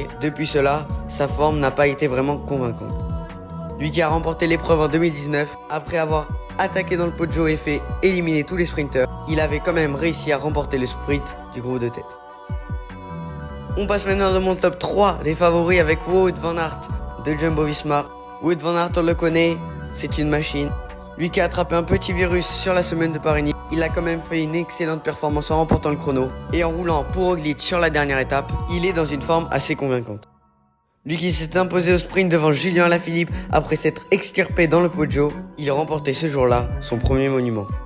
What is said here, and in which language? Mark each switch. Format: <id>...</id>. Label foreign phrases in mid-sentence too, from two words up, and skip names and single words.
<fr>Depuis cela, sa forme n'a pas été vraiment convaincante. Lui qui a remporté l'épreuve en 2019, après avoir attaqué dans le Poggio et fait éliminer tous les sprinteurs, il avait quand même réussi à remporter le sprint du groupe de tête. On passe maintenant dans mon top 3 des favoris avec Wout van Aert de Jumbo-Visma. Wout van Aert, on le connaît, c'est une machine. Lui qui a attrapé un petit virus sur la semaine de Paris-Nice, il a quand même fait une excellente performance en remportant le chrono et en roulant pour Roglic sur la dernière étape, il est dans une forme assez convaincante. Lui qui s'est imposé au sprint devant Julien Alaphilippe après s'être extirpé dans le Poggio, il a remporté ce jour-là son premier monument.</fr>